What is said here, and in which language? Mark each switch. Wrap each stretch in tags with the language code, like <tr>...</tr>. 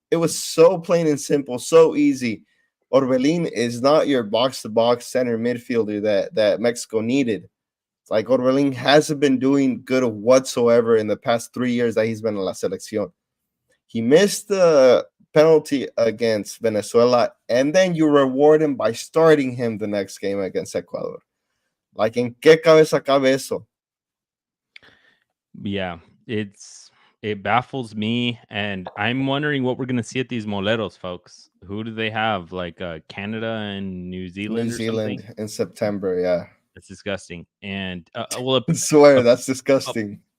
<en>It was so plain and simple, so easy. Orbelin is not your box to box center midfielder that Mexico needed. It's like Orbelin hasn't been doing good whatsoever in the past 3 years that he's been in La Selección. He missed the penalty against Venezuela, and then you reward him by starting him the next game against Ecuador.</en> <es>Like, en qué cabeza cabe eso?</es> <en>yeah, it baffles me, and I'm wondering what we're gonna see at these moleros, folks. Who do they have? Like Canada and New New Zealand or something? Zealand in September, yeah. That's disgusting. And well, I swear, ap- that's ap- disgusting.</en>